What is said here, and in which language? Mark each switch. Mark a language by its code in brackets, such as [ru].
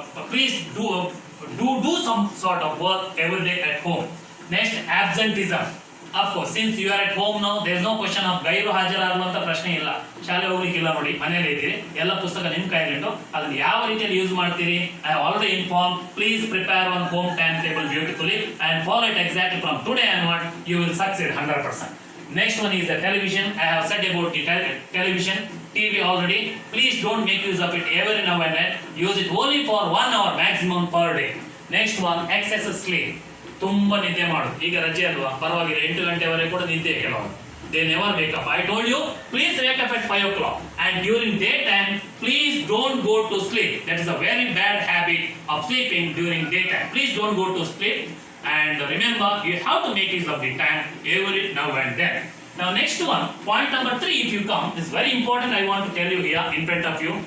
[en] Please do some sort of work every day at home. Next, absenteeism. Of course, since you are at home now, there is no question of [kn] ಗೈರು ಹಾಜರಾಗುವಂತ ಪ್ರಶ್ನೆ ಇಲ್ಲ. ಶಾಲೆ ಹೋಗ್ಲಿಕ್ಕಿಲ್ಲ, ನೋಡಿ ಮನೇಲಿ ಇದ್ದೀರಿ, ಎಲ್ಲ ಪುಸ್ತಕ ನಿಮ್ಮ ಕೈಯಲ್ಲಿಟ್ಟು ಅದನ್ನು ಯಾವ ರೀತಿಯಲ್ಲಿ ಯೂಸ್ ಮಾಡ್ತೀರಿ. [en] I have already informed. Please prepare one home timetable beautifully and follow it exactly from today onward. You will succeed 100%. Next one is the television. I have said about the television, TV already. Please don't make use of it every now and then. Use it only for 1 hour maximum per day. Next one, excessive sleep. [kn] ತುಂಬಾ ನಿದ್ದೆ ಮಾಡೋದು. ಈಗ ರಜೆ ಅಲ್ವಾ, ಪರವಾಗಿಲ್ಲ, 8 ಗಂಟೆವರೆಗೆ ಕೂಡ ನಿದ್ದೆ ಕೆಲವರು. [en] They never wake up. I told you, please wake up at 5 o'clock. And during daytime, please don't go to sleep. That is a very bad habit of sleeping during daytime. Please don't go to sleep. And remember, you have to make use of the time every now and then. Now next one, point number 3, if you come, is very important. I want to tell you here in front of you.